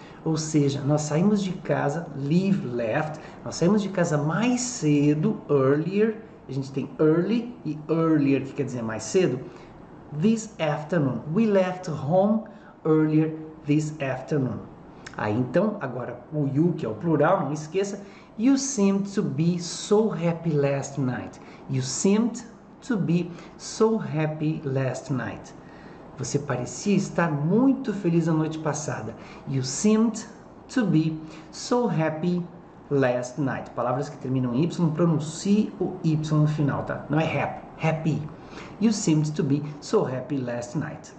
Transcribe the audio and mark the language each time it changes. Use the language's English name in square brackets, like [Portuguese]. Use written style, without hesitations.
[Portuguese] Ou seja, nós saímos de casa, leave, left, nós saímos de casa mais cedo, earlier, a gente tem early e earlier, que quer dizer mais cedo, [English] this afternoon. We left home earlier this afternoon. [Portuguese] Aí então, agora o you, que é o plural, não esqueça, [English] you seemed to be so happy last night. You seemed to be so happy last night. [Portuguese] Você parecia estar muito feliz a noite passada. [English] You seemed to be so happy last night. [Portuguese] Palavras que terminam em Y, pronuncie o Y no final, tá? Não é happy, happy. [English] You seemed to be so happy last night.